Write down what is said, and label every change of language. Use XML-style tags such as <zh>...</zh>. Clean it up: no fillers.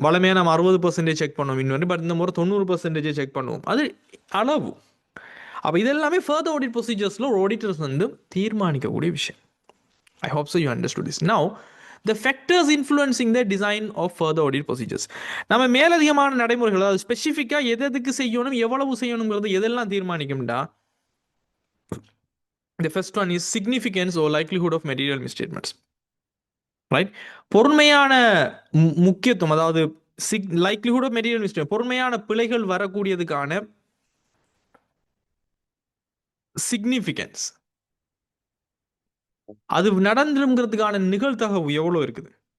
<ta>வளமையாக நம்ம 60% செக் பண்ணுவோம் இன்வென்ட்ரி, பட் இந்த முறை 90% செக் பண்ணுவோம், அது அளவு. அப்போ இதெல்லாமே ஃபர்தர் ஆடிட் ப்ரொசீஜர்ஸில் ஒரு ஆடிட்டர்ஸ் வந்து தீர்மானிக்கக்கூடிய விஷயம்.</ta> <en>I hope so you understood this. Now the factors influencing the design of further audit procedures.</en> <ta>நம்ம மேலதிகமான நடைமுறைகள், அதாவது ஸ்பெசிஃபிக்காக எதுக்கு செய்யணும், எவ்வளவு செய்யணுங்கிறது எதெல்லாம் தீர்மானிக்கும்டா,</ta> <en>the first one is significance or likelihood of material misstatements.</en> <ta>Right, பொறுமையான முக்கியத்துவம், அதாவது லைக்லிஹுட் ஆஃப் மெட்டீரியல் மிஸ்டேக், பொறுமையான பிழைகள் வரக்கூடியதுக்கான சிக்னிஃபிகன்ஸ், அது நடந்துங்கிறதுக்கான நிகழ்தகவு எவ்வளோ இருக்குது.</ta>